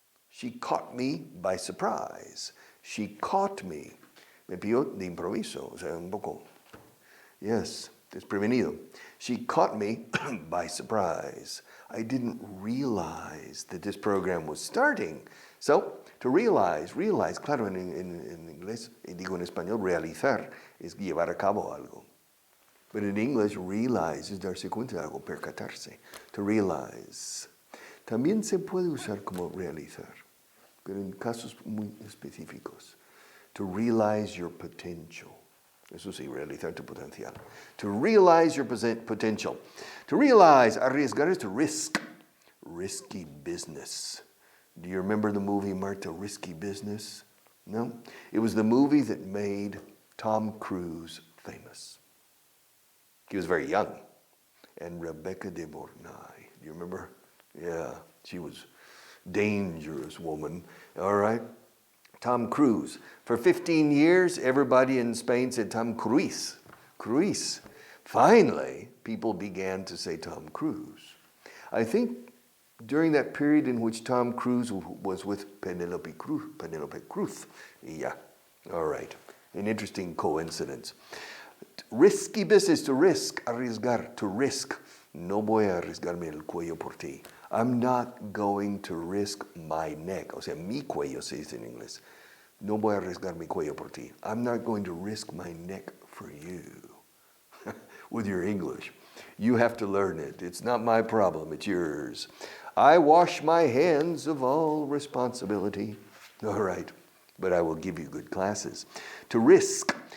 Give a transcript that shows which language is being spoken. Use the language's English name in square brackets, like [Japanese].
[English] She caught me by surprise. She caught me. [Spanish] Me pilló de improviso, o sea, un poco. Yes, desprevenido. [English] She caught me by surprise. I didn't realize that this program was starting. So, to realize, [Spanish] claro, en inglés, y digo en español, realizar es llevar a cabo algo. [English] But in English, [Spanish] realize es darse cuenta de algo, percatarse. [English] To realize. [Spanish] También se puede usar como realizar, pero en casos muy específicos. [English] To realize your potential. [Spanish] Eso sí, realizar tu potencial. [English] To realize your potential. To realize, arriesgar is to risk. Risky business. Do you remember the movie, Marta, Risky Business? No? It was the movie that made Tom Cruise famous. He was very young. And Rebecca de Mornay. Do you remember? Yeah, she was a dangerous woman. All right? Tom Cruise. For 15 years, everybody in Spain said Tom Cruise. Cruise. Finally, people began to say Tom Cruise. I think during that period in which Tom Cruise was with Penelope Cruz. Yeah, all right. An interesting coincidence. Risky business, to risk, arriesgar, to risk. [Spanish] No voy a arriesgarme el cuello por ti. [English] I'm not going to risk my neck. [Spanish] O sea, mi cuello se dice en inglés. No voy a arriesgar mi cuello por ti. [English] I'm not going to risk my neck for you. With your English. You have to learn it. It's not my problem, it's yours. I wash my hands of all responsibility. All right, but I will give you good classes. To risk.